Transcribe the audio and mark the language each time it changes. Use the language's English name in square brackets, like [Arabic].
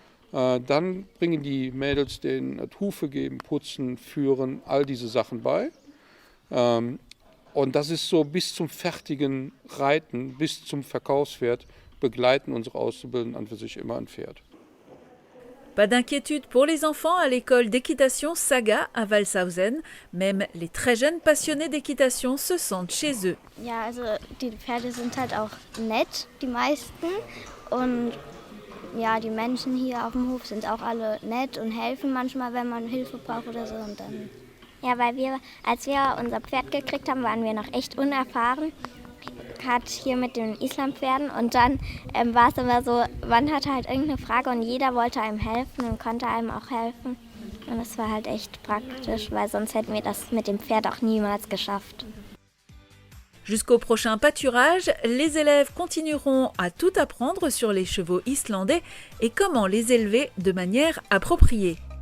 [German] Dann bringen die Mädels den Hufe geben, putzen, führen, all diese Sachen bei. Und das ist so bis zum fertigen Reiten, bis zum Verkaufspferd, begleiten unsere Auszubildenden an für sich immer ein Pferd. [French] Pas d'inquiétude pour les enfants à l'école d'équitation Saga à Walshausen. Même les très jeunes passionnés d'équitation se sentent chez eux. [German] Ja, also die Pferde sind halt auch nett, die meisten. Und ja, die Menschen hier auf dem Hof sind auch alle nett und helfen manchmal, wenn man Hilfe braucht oder so. Und dann ja, weil als wir unser Pferd gekriegt haben, waren wir noch echt unerfahren. Hat hier mit den Islandpferden und dann war es immer so, man hatte halt irgendeine Frage und jeder wollte einem helfen und konnte einem auch helfen. Und das war halt echt praktisch, weil sonst hätten wir das mit dem Pferd auch niemals geschafft. [French] Jusqu'au prochain pâturage, les élèves continueront à tout apprendre sur les chevaux islandais et comment les élever de manière appropriée.